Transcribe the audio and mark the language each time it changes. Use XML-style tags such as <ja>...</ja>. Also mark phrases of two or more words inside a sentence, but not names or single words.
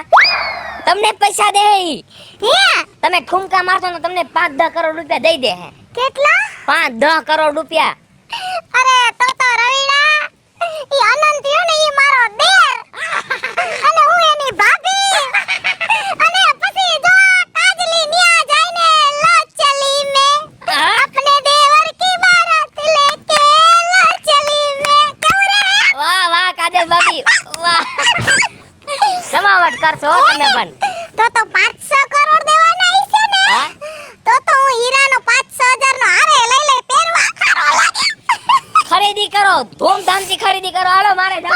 <gu>તમને પૈસા દે હે, તમે ઠુમકા મારશો ને તમને 5-10 કરોડ રૂપિયા દઈ દે હે. કેટલા? 5-10 કરોડ રૂપિયા. અરે તો રવિડા ઈ અનંત રહ્યો ને ઈ મારો દેર અને હું એની ભાભી અને પછી જો કાજલી ન્યા જઈને</gu> <hi>लो चली मैं अपने देवर की बारात लेके लो चली</hi> <gu>મે કેવું રે? વાહ વાહ કાજલ ભાભી વાહ. જમાવટ કરશો હો તમે પણ. તો 500 કરોડ દેવાના છે ને? હા? તો હું હીરાનો 500,000 નો હારે લઈ પહેરવા ખરો લાગે. ખરીદી કરો, ધૂમધામથી ખરીદી કરો. હાલો મારે જવું</gu>